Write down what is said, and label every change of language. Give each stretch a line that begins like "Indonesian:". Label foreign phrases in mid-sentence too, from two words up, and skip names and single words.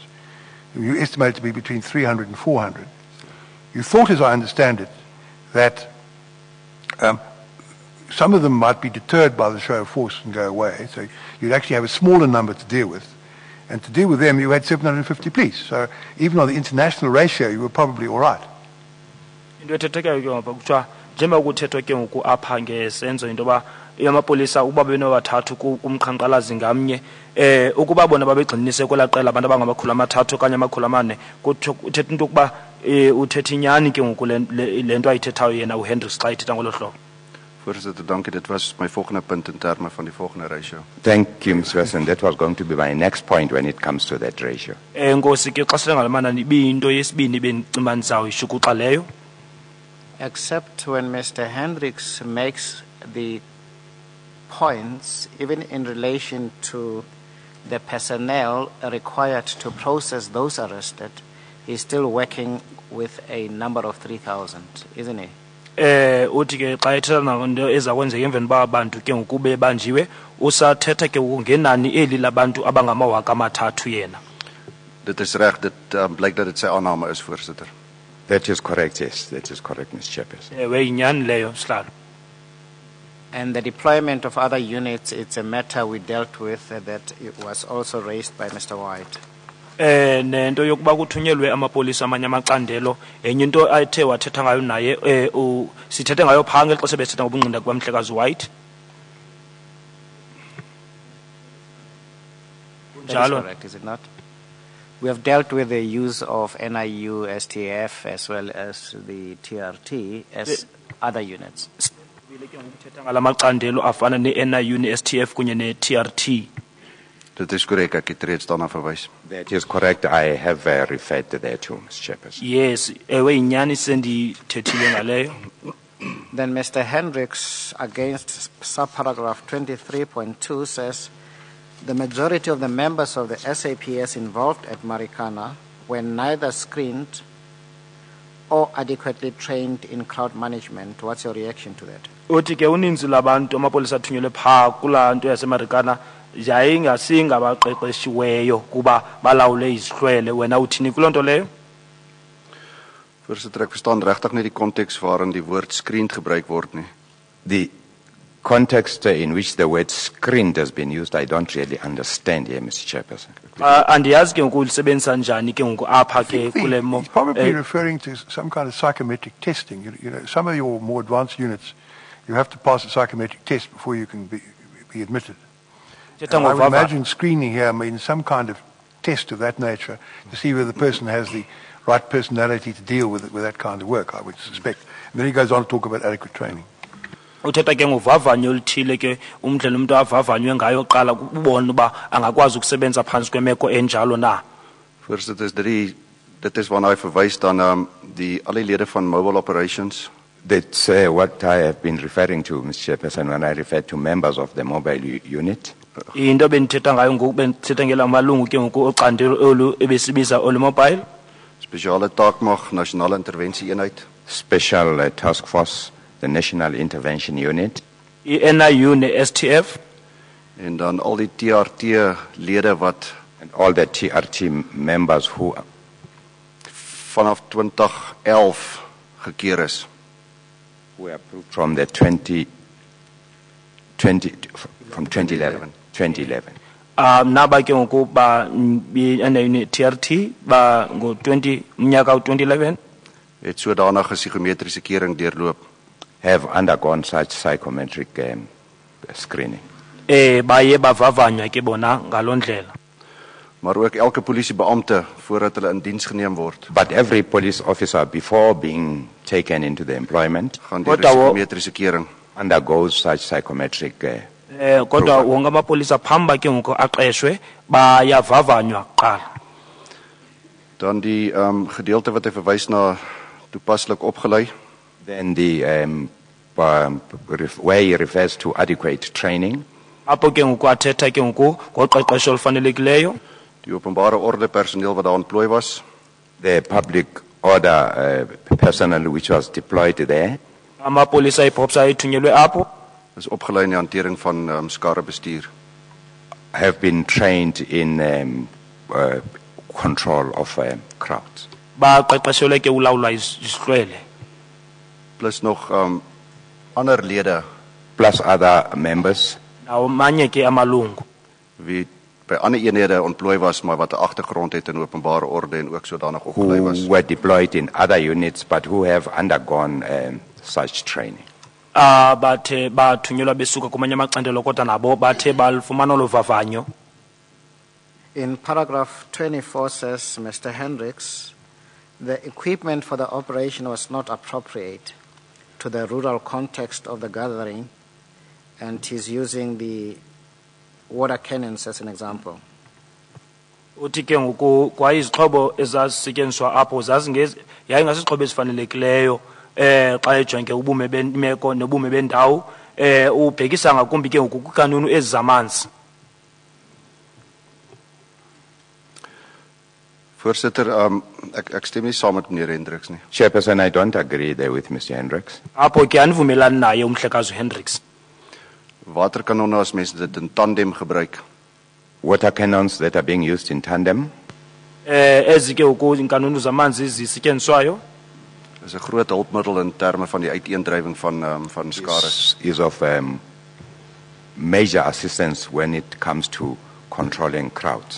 English: You estimate it to be between 300 and 400. You thought, as I understand it, that some of them might be deterred by the show of force and go away. So you'd actually have a smaller number to deal with. And to deal with them, you had 750 police. So even on the international ratio, you were probably all right.
Xhosa: Njengoba kuthethwa ke ngoku apha ngesenzo into ba yamapolisa ukuba benobathathu kumqhankqalazi ngamnye ukuba bona babegxinise kwelaqela abantu abangamakhulu amathathu okanye amakhulu amane uthetha into ukuba uthetha inyani ke ngoku lento ayithethayo yena uHendricks xa ithetha ngolo hlobo.
Afrikaans: Voorsitter, dankie. Dit was my volgende punt in terme van die volgende ratio.
English: Thank you, Mr. President. That was going to be my next point when it comes to that ratio.
Xhosa: Nkosi ke xa selengalamana ibiyinto yesibini bendicimba ndizawuyisho kuxa leyo.
English: Except when Mr. Hendricks makes the points, even in relation to the personnel required to process those arrested, he's still working with a number of 3,000, isn't he?
Xhosa: Uthi ke xa ethetha nento ezakwenzeka emveni ba abantu ke ngokube banjiwe usathetha ke ngenani eli labantu abangamawaka amathathu yena.
Afrikaans: Dit is reg, dit blyk dat dit sy aanname is, voorsitter.
English: That is correct, yes. That is correct, Mr. Chairperson. And the deployment of other units, it's a matter we dealt with that it was also raised by Mr. White.
Xhosa: Nento yokuba kuthunyelwe amapolisa amanye amacandelo enye into ayithe wathetha ngayo naye sithethe ngayo phaa ngexesha bethetha ngobungqina kukamhlekazi White.
English: That is correct, is it not? We have dealt with the use of NIU, STF, as well as the TRT as other units.
Xhosa: afana ne-NIU, ne-STF kunye ne-TRT.
Afrikaans: Dit is correct, ek het reeds daarna verwys.
English: That is correct. I have referred to that too, Mr. Chairperson. Yes,
Xhosa: ewe inyani sendithethile ngaleyo.
English: Then Mr. Hendricks, against subparagraph 23.2, says, the majority of the members of the SAPS involved at Marikana were neither screened or adequately trained in crowd management. What's your reaction to that?
Xhosa: Uthi ke uninzi labantu amapolisa athunyelwe phaa kulaa nto yasemarikana yayingasingabaqeqeshiweyo kuba balawule izihlwele. Wena uthini kuloo nto leyo?
Afrikaans: Voorsitter, ek verstaan regtig nie die konteks waarin die woord screened gebruik word nie.
English: The context in which the word screened has been used, I don't really understand here, Mr. Chairperson.
Xhosa: Andiyazi ke ngoku ulisebenzisa njani ke ngoku apha ke kule mo.
English: He's probably referring to some kind of psychometric testing. You know, some of your more advanced units, you have to pass a psychometric test before you can be admitted. I would imagine screening here means some kind of test of that nature to see whether the person has the right personality to deal with that kind of work, I would suspect. And then he goes on to talk about adequate training.
Xhosa: Uthetha ke ngovavanyo oluthile ke umndlela umuntu avavanywe ngayo qala kubona uba angakwazi ukusebenza phantsi kwemeko enjalo na.
Afrikaans: Voorsitter, dit is waarna hy verwys dan die alle lede van
English: mobile operations. That's what I have been referring to, Mr. Chairperson, when I refer to members of the mobile unit.
Xhosa: Into bendithetha ngayo ngoku bendithetha ngela malungu ke ngoku ocandelo olu ebesibiza olu mobile.
Afrikaans: Spesiale taakmag, nasionale intervensie eenheid.
English: Special task force, the National Intervention Unit.
Xhosa: NIU ne STF.
Afrikaans: En dan al die TRT lede wat
English: and all the TRT members who
Afrikaans: vanaf 2011 gekeer is.
English: Who are approved from the 2011 from 2011. 2011.
Xhosa: Naba ke ngoku ba TRT ba ngo 20 mnyaka u 2011
Afrikaans: Het sodanige psigometriese kering deurloop.
English: Have undergone such psychometric screening.
Xhosa: baye bavavanywa ke bona ngalondlela.
Afrikaans: Maar ook elke polisiebeampte voordat hulle in diens geneem word.
English: But every police officer before being taken into the employment
Afrikaans: Gaan deur die psigometriese kering.
English: Undergoes such psychometric
Xhosa: Kodwa wonke amapolisa phamba ke ngoku aqeshwe bayavavanywa kuqala.
Afrikaans: Dan die gedeelte wat hy verwys na toepaslik opgelei.
English: Then the where he refers to adequate training.
Xhosa: Apho ke ngoku athetha ke ngoku ngoqeqesho olufanelekileyo.
Afrikaans: Die openbare orde personeel wat daar ontplooi was.
English: The public order personnel which was deployed there.
Xhosa: Amapolisa ipopsa ayithunyelwe apho.
Afrikaans: Is opgelei in die hantering van skare bestuur.
English: Have been trained in control of crowds.
Xhosa: Baqeqeshelwe ke ulawula isihlwele.
Afrikaans: Plus nog ander lede.
English: Plus other members.
Xhosa: Nawo manye ke amalungu.
Afrikaans: Wie by ander eenhede ontplooi was maar wat 'n agtergrond het in openbare orde en ook sodanig opgelei was.
English: Who were deployed in other units but who have undergone such training.
Xhosa: Bathe bathunyelwa besuka kumanye amacandelo kodwa nabo bathe balufumana lovavanyo.
English: In paragraph 24 says, Mr. Hendricks, the equipment for the operation was not appropriate to the rural context of the gathering, and he's using the water cannons as an example.
Xhosa: Uthi ke ngoku kwa izixhobo ezazisetyenziswa apho yayingasixhobo esifanelekileyo xa ejonge ubume bemeko nobume bendawo ubhekisa ngakumbi ke ngoku kukanunu ezamanzi.
Afrikaans: Voorsitter, ek stem nie saam met meneer Hendricks nie.
English: Chairperson, I don't agree there with Mr. Hendricks.
Xhosa: Apho ke anivumelani naye umhlekazi Hendricks.
Afrikaans: Waterkanonne as mense dit in tandem gebruik.
English: Water cannons that are being used in tandem.
Xhosa: Ezi ke ngoku inkanunu zamanzi zisetyenziswayo.
Afrikaans: Is 'n groot hulpmiddel in terme van die uiteendrywing van skare.
English: Is of major assistance when it comes to controlling crowds.